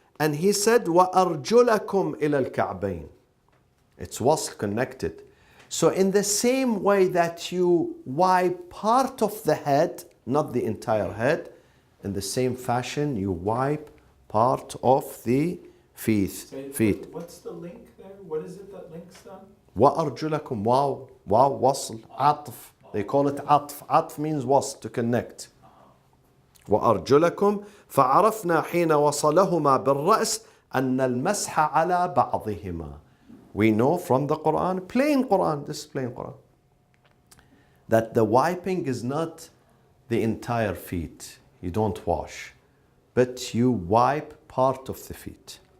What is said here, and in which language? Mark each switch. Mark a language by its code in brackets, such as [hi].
[en] And he said [ar] وأرجلكم إلى الكعبين. [en] It's wasl, connected. So in the same way that you wipe part of the head, not the entire head, in the same fashion you wipe part of the feet. What's the link there? What is it that links them? [ar] وأرجلكم, واو wasl, عطف. [en] They call it عطف. عطف means wasl, to connect. [ar] وأرجلكم فعرفنا حين وصلهما بالرأس أن المسح على بعضهما. [en] We know from the Quran, plain Quran, this is plain Quran, that the wiping is not the entire feet. You don't wash, but you wipe part of the feet.